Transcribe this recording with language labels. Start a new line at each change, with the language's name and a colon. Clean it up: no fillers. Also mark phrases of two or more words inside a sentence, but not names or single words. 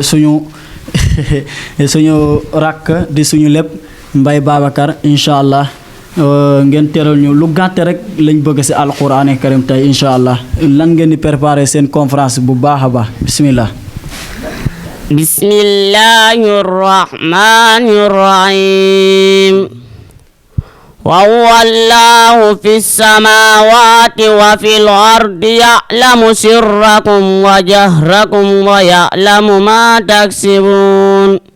Wolof: suñu rakk di suñu lépp Mbaye Babacar
Arabic: إن شاء الله
Wolof: ngeen teral ñu lu gàtt rek lañ bëgg si
Arabic: القرآن الكريم
Wolof: tey
Arabic: إن شاء الله
Wolof: lan ngeen di préparer seen conférence bu baax a baax bismillah.
Arabic: بسم الله الرحمن الرحيم وهو الله في السماوات وفي الأرض يعلم سركم وجهركم ويعلم ما تكسبون